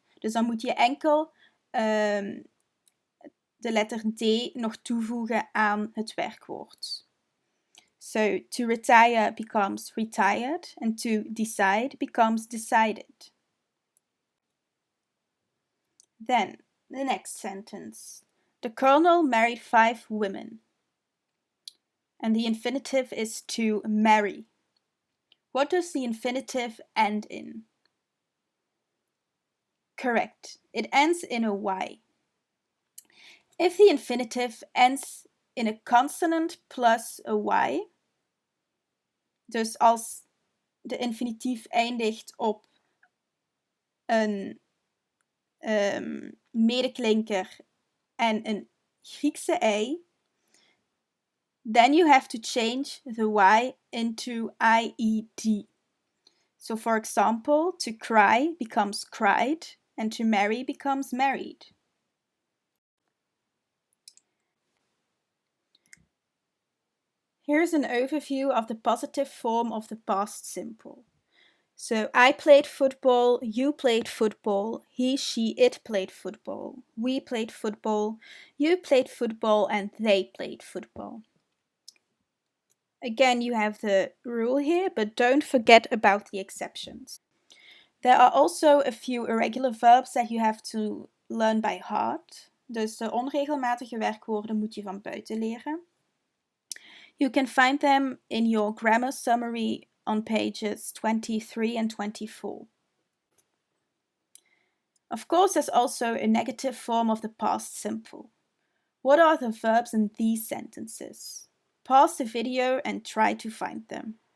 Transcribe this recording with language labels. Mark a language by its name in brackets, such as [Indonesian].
[Dutch] Dus dan moet je enkel de letter D nog toevoegen aan het werkwoord. [English] So, to retire becomes retired, and to decide becomes decided. Then, the next sentence. The colonel married 5 women. And the infinitive is to marry. What does the infinitive end in? Correct, it ends in a Y. If the infinitive ends in a consonant plus a Y, [Dutch] dus als de infinitief eindigt op een medeklinker en een Griekse ei, [English] then you have to change the Y into IED. So for example, to cry becomes cried, and to marry becomes married. Here's an overview of the positive form of the past simple. So I played football, you played football, he, she, it played football, we played football, you played football, and they played football. Again, you have the rule here, but don't forget about the exceptions. There are also a few irregular verbs that you have to learn by heart. [Dutch] Dus de onregelmatige werkwoorden moet je van buiten leren. [English] You can find them in your grammar summary on pages 23 and 24. Of course, there's also a negative form of the past simple. What are the verbs in these sentences? Pause the video and try to find them.